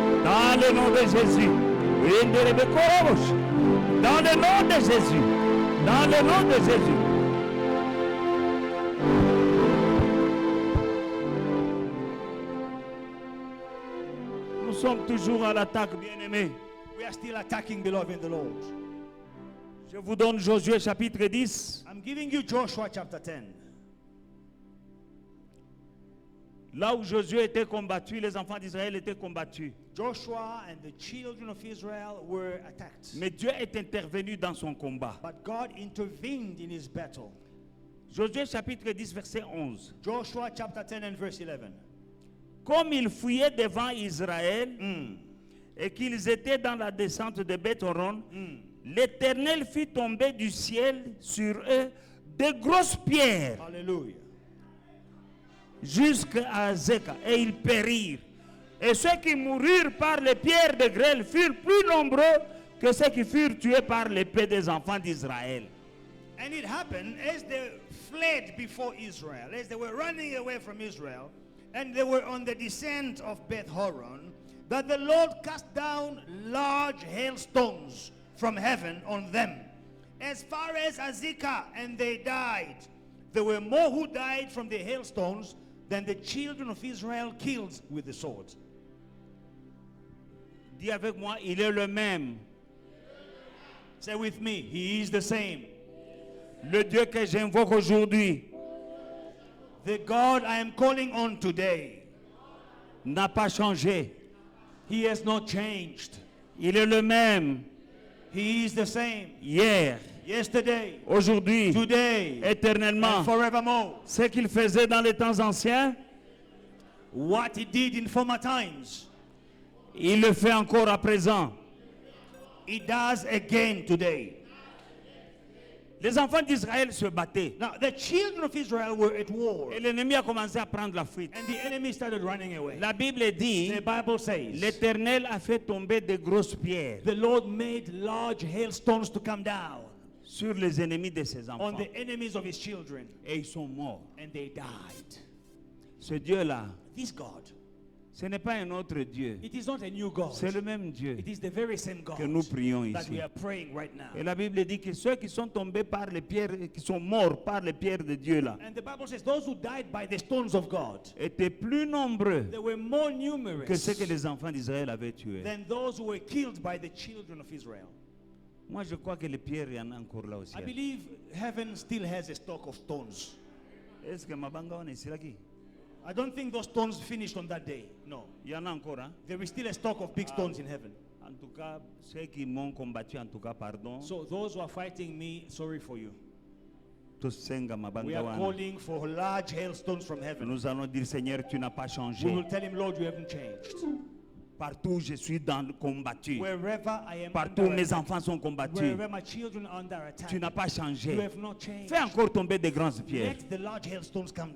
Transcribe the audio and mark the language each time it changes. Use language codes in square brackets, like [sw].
[fr] Dans le nom de Jésus. Inderebekoroboshi. Dans le nom de Jésus. Dans le nom de Jésus. Nous sommes toujours à l'attaque, bien-aimés. [en] We are still attacking, beloved in the Lord. [fr] Je vous donne Josué chapitre 10. [en] I'm giving you Joshua chapter 10. [fr] Là où Josué était combattu, les enfants d'Israël étaient combattus. [en] Joshua and the children of Israel were attacked. [fr] Mais Dieu est intervenu dans son combat. [en] But God intervened in his battle. [fr] Josué chapitre 10, verset 11. [en] Joshua chapter 10 and verse 11. [fr] Comme ils fuyaient devant Israël et qu'ils étaient dans la descente de Beth-horon, l'Éternel fit tomber du ciel sur eux de grosses pierres [en] Hallelujah. [fr] jusqu'à Zeka, et ils périrent. Et ceux qui mourirent par les pierres de grêle furent plus nombreux que ceux qui furent tués par l'épée des enfants d'Israël. [en] And it happened as they fled before Israel, as they were running away from Israel, and they were on the descent of Beth Horon, that the Lord cast down large hailstones from heaven on them, as far as Azekah, and they died. There were more who died from the hailstones than the children of Israel killed with the sword. [fr] Dis avec moi, il est le même. [en] Say with me, he is the same. [fr] Le Dieu que j'invoque aujourd'hui [en] The God I am calling on today, [fr] n'a pas changé. [en] he has not changed. [fr] Il est le même [en] He is the same. [fr] hier, [en] Yesterday, [fr] aujourd'hui, [en] today, [fr] éternellement. [en] and forevermore. [fr] Ce qu'il faisait dans les temps anciens, [en] What he did in former times, [fr] il le fait encore à présent. [en] he does again today. [fr] Les enfants d'Israël se battaient. [en] Now, the children of Israel were at war, [fr] Et l'ennemi a commencé à prendre la fuite. [en] and the enemy started running away. [fr] La Bible dit, [en] The Bible says, [fr] l'Éternel a fait tomber de grosses pierres [en] the Lord made large hailstones to come down [fr] sur les ennemis de ses [en] on [fr] enfants. [en] the enemies of his children, [fr] Et ils sont morts. [en] and they died. [fr] Ce Dieu-là, [en] This God, [fr] ce n'est pas un autre Dieu. [en] it is not a new God. [fr] C'est le même Dieu [en] It is the very same God [fr] que nous prions [en] that [fr] ici. [en] we are praying right now. [fr] Et la Bible dit que ceux qui sont tombés par les pierres, qui sont morts par les pierres de Dieu là, [en] And the Bible says those who died by the stones of God, [fr] étaient plus nombreux [en] they were more [fr] que [en] numerous [fr] ceux que les enfants d'Israël avaient tués. [en] than those who were killed by the children of Israel. [fr] Moi, je crois que les pierres, il y en a encore là aussi. [en] I believe heaven still has a stock of stones. [fr] Est-ce que Mabanga on est ici là qui? [en] I don't think those stones finished on that day. No. [fr] Il y en a encore, hein? [en] There is still a stock of big stones in heaven. [fr] En tout cas, ceux qui m'ont combattu, en tout cas, pardon. [en] So those who are fighting me, sorry for you. [ln] Tosenga [en] We [ln] Mabanga [en] are [ln] wana. [en] calling for large hailstones from heaven. [fr] Nous allons dire, Seigneur, tu n'as pas [en] We [fr] changé. [en] will tell him, Lord, you haven't changed. [fr] Partout où je suis dans le combattu. [en] Wherever I am [fr] Partout où [en] under [fr] mes [en] attack, [fr] enfants sont combattus. [en] wherever my children are under attack, [fr] Tu n'as pas [en] you [fr] changé. [en] have not changed. [fr] Fais encore tomber des grandes pierres. [en] Let the large hailstones come